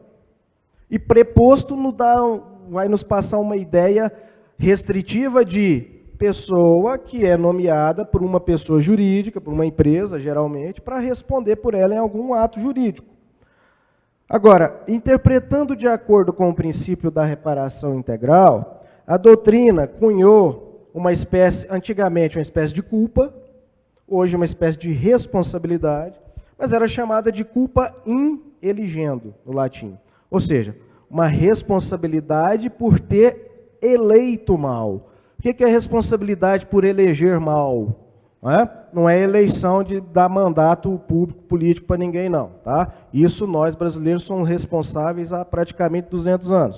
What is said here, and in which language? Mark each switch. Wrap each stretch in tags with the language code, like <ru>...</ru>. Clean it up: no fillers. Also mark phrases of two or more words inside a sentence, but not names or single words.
<pt>E preposto vai nos passar uma ideia restritiva de pessoa que é nomeada por uma pessoa jurídica, por uma empresa, geralmente, para responder por ela em algum ato jurídico. Agora, interpretando de acordo com o princípio da reparação integral, a doutrina cunhou antigamente uma espécie de culpa, hoje uma espécie de responsabilidade, mas era chamada de</pt> <la>culpa in eligendo,</la> <pt>no latim. Ou seja, uma responsabilidade por ter eleito mal. O que é responsabilidade por eleger mal? Não é eleição de dar mandato público político para ninguém, não. Tá? Isso nós, brasileiros, somos responsáveis há praticamente 200 anos.</pt>